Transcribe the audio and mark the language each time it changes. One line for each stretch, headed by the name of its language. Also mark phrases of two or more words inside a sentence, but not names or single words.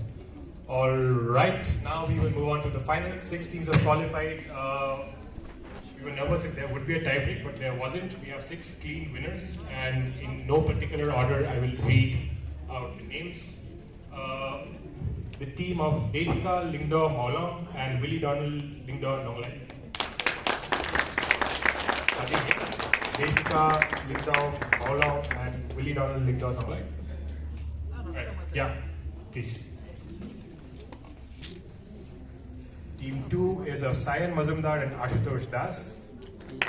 English: Alright, now we will move on to the finals. 6 teams have qualified. We were nervous if there would be a tiebreak, but there wasn't. We have 6 clean winners, and in no particular order, I will read out the names. The team of Behdienkhlam, Lingdo, Mawlong, and Willie Donald, Lingdo, Nonglai. Behdienkhlam, Lingdo, Mawlong, and Willie Donald, Lingdo, Nonglai. Right. Yeah, please. Team 2 is of Sayan Mazumdar and Ashutosh Das.